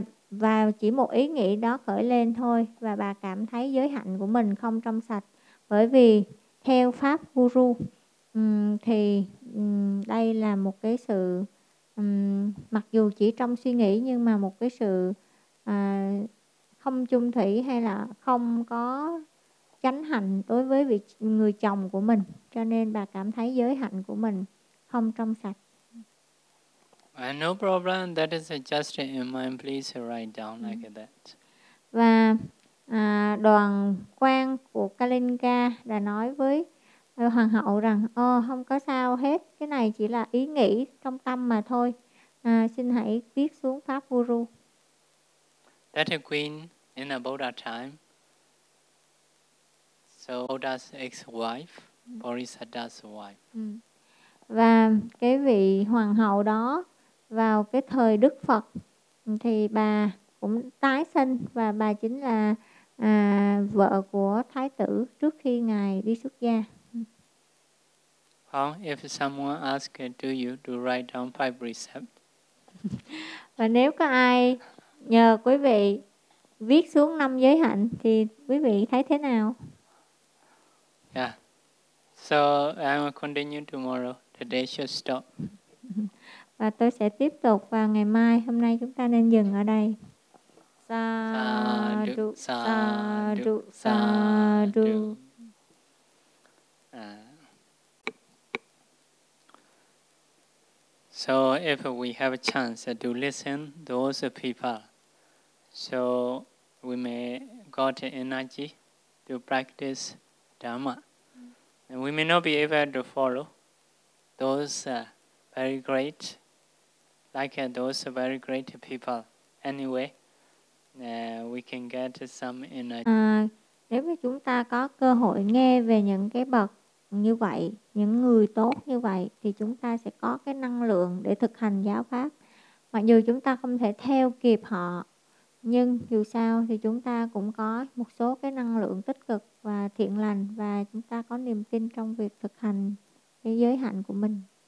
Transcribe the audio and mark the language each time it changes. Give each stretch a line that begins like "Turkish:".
Vietnamese: Và chỉ một ý nghĩ đó khởi lên thôi và bà cảm thấy giới hạnh của mình không trong sạch, bởi vì theo pháp Guru thì đây là một cái sự mặc dù chỉ trong suy nghĩ nhưng mà một cái sự không chung thủy hay là không có chánh hạnh đối với vị người chồng của mình, cho nên bà cảm thấy giới hạnh của mình không trong sạch.
English: No problem, that is just in mind, please write down like that.
Vietnamese: Và đoàn quan của Kalinga đã nói với Hoàng Hậu rằng không có sao hết, cái này chỉ là ý nghĩ trong tâm mà thôi. Xin hãy viết xuống pháp Guru.
English: That a queen in a Buddha time, so Buddha's ex-wife, Bodhisattva's wife.
Vietnamese: Và cái vị hoàng hậu đó vào cái thời Đức Phật thì bà cũng tái sinh và bà chính là vợ của Thái tử trước khi ngài đi xuất gia.
English: Well, if someone asks to you to write down five precepts.
Vietnamese: Và nếu có ai nhờ quý vị viết xuống năm giới hạnh thì quý vị thấy thế nào?
English: Yeah. So I will continue tomorrow. Today should stop.
Vietnamese: Và tôi sẽ tiếp tục vào ngày mai. Hôm nay chúng ta nên dừng ở đây.
Pali: Sadhu, sadhu, sadhu.
English: So if we have a chance to listen to those people, so we may got energy to practice Dharma. And we may not be able to follow those very great, like those very great people. Anyway, we can get some energy.
Vietnamese: Nếu mà chúng ta có cơ hội nghe về những cái bậc như vậy, những người tốt như vậy, thì chúng ta sẽ có cái năng lượng để thực hành giáo pháp. Mặc dù chúng ta không thể theo kịp họ, nhưng dù sao thì chúng ta cũng có một số cái năng lượng tích cực và thiện lành, và chúng ta có niềm tin trong việc thực hành cái giới hạnh của mình.